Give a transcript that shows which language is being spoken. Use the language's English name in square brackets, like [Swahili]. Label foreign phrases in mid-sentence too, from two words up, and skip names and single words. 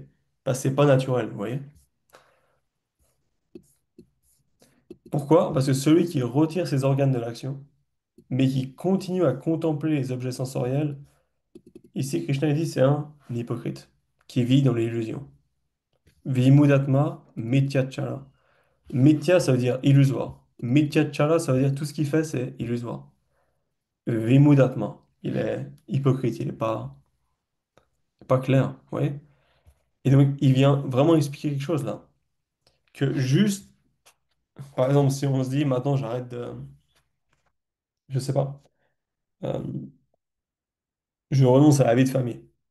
[French] Parce que c'est pas naturel, vous voyez? Pourquoi? Parce que celui qui retire ses organes de l'action, mais qui continue à contempler les objets sensoriels, ici Krishna il dit c'est un hypocrite qui vit dans l'illusion. [Sanskrit] विमूढात्मा मिथ्याचल. [French] Mithya, ça veut dire illusoire. Mityachala, ça veut dire tout ce qu'il fait, c'est illusoire. Vimudatma. Il est hypocrite, il est pas clair, vous voyez? Et donc, il vient vraiment expliquer quelque chose là. Que juste, par exemple, si on se dit maintenant j'arrête de, je sais pas, euh, je renonce à la vie de famille.